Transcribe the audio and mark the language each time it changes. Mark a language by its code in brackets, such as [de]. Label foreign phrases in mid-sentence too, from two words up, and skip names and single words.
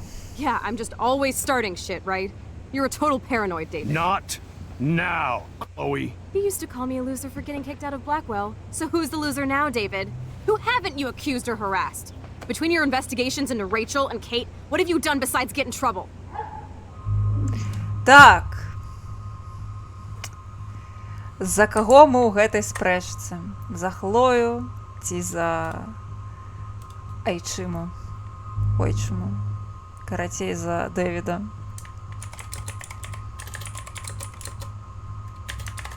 [en] Yeah, I'm just always starting shit, right? You're a total paranoid, David. Not now, Chloe. You used to call me a loser for getting kicked out of Blackwell. So who's the loser now, David? Who haven't you accused or harassed? Between your investigations into Rachel and Kate, what have you done besides get in trouble? [be] Так. За каго мы ў гэтай спрэчцы? За Хлою ці за Айчыму? Ойчыму. Карацей, за Дэвіда.